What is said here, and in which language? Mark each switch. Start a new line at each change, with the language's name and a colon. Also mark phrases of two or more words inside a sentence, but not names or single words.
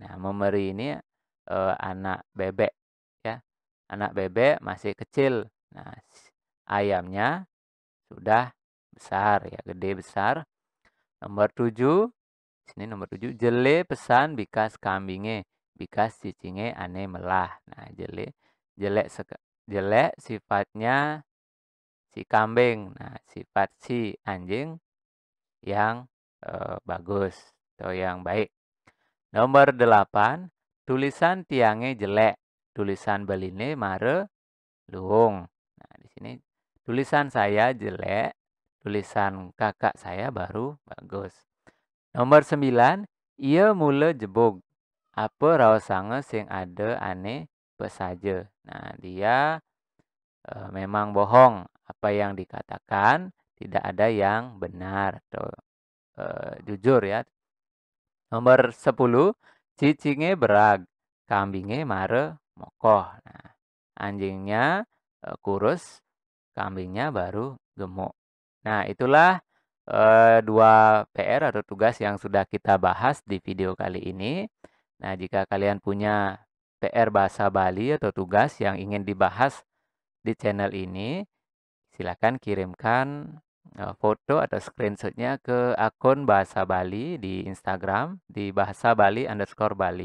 Indonesian: Nah, memeri ini anak bebek ya. Anak bebek masih kecil. Nah, ayamnya sudah besar ya, gede besar. Nomor 7. Sini nomor 7.
Balinese: Jele pesan bikas kambinge, bikas cicinge ane melah.
Indonesian: Nah, jelek sifatnya si kambing. Nah, sifat si anjing yang bagus atau yang baik. Nomor 8.
Balinese: Tulisan tiange jelek, tulisan beline mare luung.
Indonesian: Nah, di sini tulisan saya jelek, tulisan kakak saya baru bagus. Nomor 9.
Balinese: Ia mula jebog. Apa raosange sing ada ane pesaja.
Indonesian: Nah, dia memang bohong. Apa yang dikatakan tidak ada yang benar atau jujur ya. Nomor 10.
Balinese: Cicinge berag, kambinge mare mokoh.
Indonesian: Nah, anjingnya kurus, kambingnya baru gemuk. Nah, itulah 2 PR atau tugas yang sudah kita bahas di video kali ini. Nah, jika kalian punya PR bahasa Bali atau tugas yang ingin dibahas di channel ini, silakan kirimkan foto atau screenshotnya ke akun Bahasa Bali di Instagram di bahasa_bali_bali.